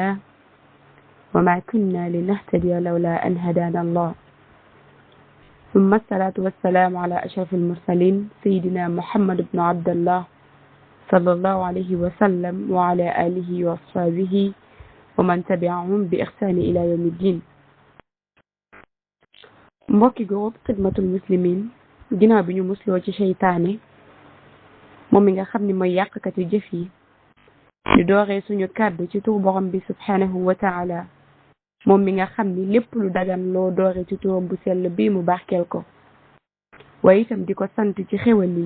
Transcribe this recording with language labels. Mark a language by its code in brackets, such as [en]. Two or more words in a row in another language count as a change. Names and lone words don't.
[ar] وما كنا لنهتدي لولا أن هدانا الله ثم الصلاة والسلام على أشرف المرسلين سيدنا محمد بن عبد الله صلى الله عليه وسلم وعلى آله وصحبه ومن تبعهم بإحسان إلى يوم الدين [wo] mbokki groupe xidmatul muslimin ginnaaw bi ñu musloo ci seytaane moom mi nga xam ne mooy yàqkati jëf yi di dooree suñu kàddu ci tur borom bi [ar] سبحانه وتعالى [wo] moom mi nga xam ni lépp lu dagan loo doore ci turam bu sell bii mu barkeel ko waaye itam di ko sant ci xéwal yi